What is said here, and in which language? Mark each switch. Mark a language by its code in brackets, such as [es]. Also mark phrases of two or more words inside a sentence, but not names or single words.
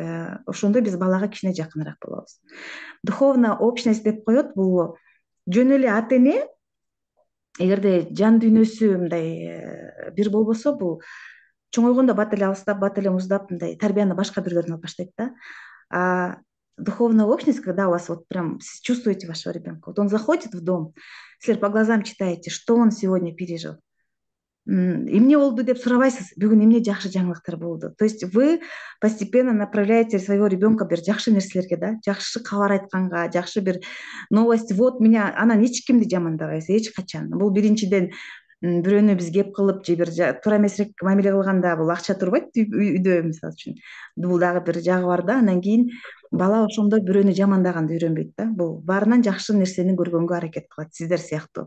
[ky] Ошондо биз балага кичине жакыныраак болобуз. [ru] Духовная общность [ky] деп коет, бул жөн эле ата эне, эгерде жан дүйнөсү мындай бир болбосо, бул чоңойгондо бат эле алыстап, бат эле муздап, мындай тарбияны башка бирлерден алып баштайт да. [ru] духовная общность, когда у вас вот прям чувствуете вашего ребенка. Вот он заходит в дом, силер по глазам читаете, что он сегодня пережил. [ky] Эмне болду деп сурабайсыз, бүгүн эмне жакшы жаңылыктар болду. [ru] То есть вы постепенно направляете своего ребенка [ky] бир жакшы нерселерге, да, жакшы кабар айтканга, жакшы бир новость. [ru] Вот меня, [ky] анан эч кимди жамандабайсыз, эч качан. Бул биринчиден бирөөнү биз кеп кылып же бир туура эмесирээк мамиле кылганда бул акча турбайт үйдө, мисалы үчүн. Бул дагы бир жагы бар да. Анан кийин бала ошондо бирөөнү жамандаганды үйрөнбөйт да. Бул баарынан жакшы нерсени көргөнгө аракет кылат, сиздер сыяктуу.